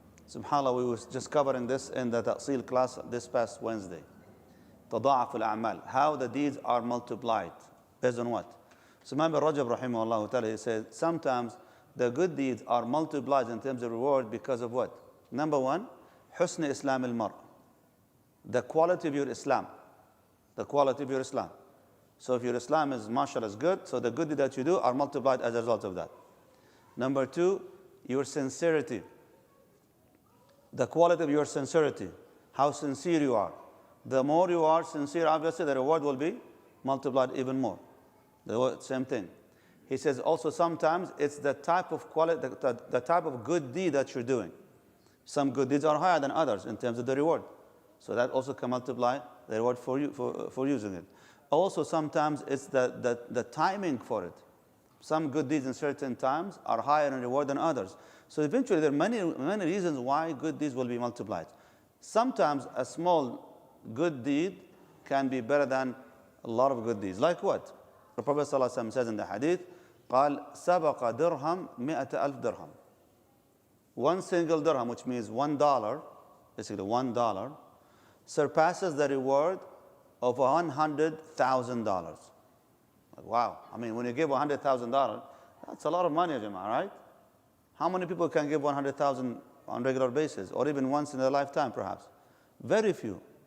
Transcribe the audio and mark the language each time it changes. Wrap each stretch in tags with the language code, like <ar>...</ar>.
<en>SubhanAllah, we were just covering this in the Ta'sil class this past Wednesday.</en> <ar>تضاعف الأعمال,</ar> <en>how the deeds are multiplied. Based on what? So remember Rajab rahimahullah ta'ala, he said, sometimes the good deeds are multiplied in terms of reward because of what? Number one,</en> <ar>حسن إسلام المرء.</ar> <en>The quality of your Islam. The quality of your Islam. So if your Islam is, mashallah, is good, so the good deeds that you do are multiplied as a result of that. Number two, your sincerity. The quality of your sincerity. How sincere you are. The more you are sincere, obviously, the reward will be multiplied even more. The same thing. He says also sometimes it's the type of quality, the type of good deed that you're doing. Some good deeds are higher than others in terms of the reward. So that also can multiply the reward for you for using it. Also sometimes it's the timing for it. Some good deeds in certain times are higher in reward than others. So eventually there are many reasons why good deeds will be multiplied. Sometimes a small good deed can be better than a lot of good deeds. Like what? The Prophet ﷺ says in the hadith,</en> <ar>قال سبق درهم مئة ألف درهم.</ar> <en>One single dirham, which means $1, basically $1, surpasses the reward of $100,000. Like, wow. I mean, when you give $100,000, that's a lot of money, Jama'ah, right? How many people can give 100,000 on a regular basis, or even once in their lifetime, perhaps? Very few.</en>